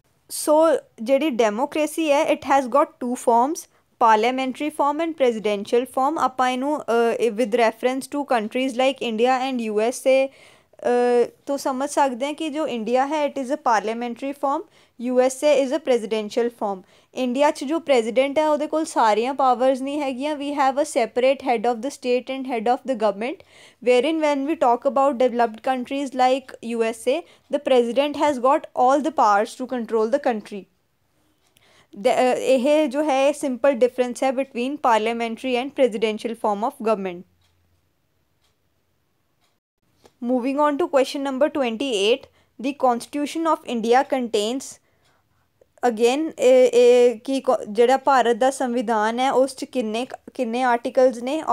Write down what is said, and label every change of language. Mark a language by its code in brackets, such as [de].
[pa] ਸੋ ਜਿਹੜੀ ਡੈਮੋਕ੍ਰੇਸੀ ਹੈ [en] It has got two forms, parliamentary form and presidential form। [pa] ਆਪਾਂ ਇਹਨੂੰ [en] with reference to countries like India and USA [pa] ਤੋਂ ਸਮਝ ਸਕਦੇ ਹਾਂ ਕਿ ਜੋ ਇੰਡੀਆ ਹੈ it is a parliamentary farm, USA is a presidential farm. India 'ਚ ਜੋ ਪ੍ਰੈਜ਼ੀਡੈਂਟ ਹੈ ਉਹਦੇ ਕੋਲ ਸਾਰੀਆਂ ਪਾਵਰਸ ਨਹੀਂ ਹੈਗੀਆਂ। [en] We have a separate head of the state and head of the government wherein when we talk about developed countries like USA the president has got all the powers to control the country। [pa] ਇਹ ਜੋ ਹੈ simple difference ਹੈ between parliamentary and presidential farm of government. [en] moving on to question number 28, the constitution of India contains again [pa] ਕਿ ਜਿਹੜਾ ਭਾਰਤ ਦਾ ਸੰਵਿਧਾਨ ਹੈ ਉਸ 'ਚ ਕਿੰਨੇ ਆਰਟੀਕਲਸ ਨੇ।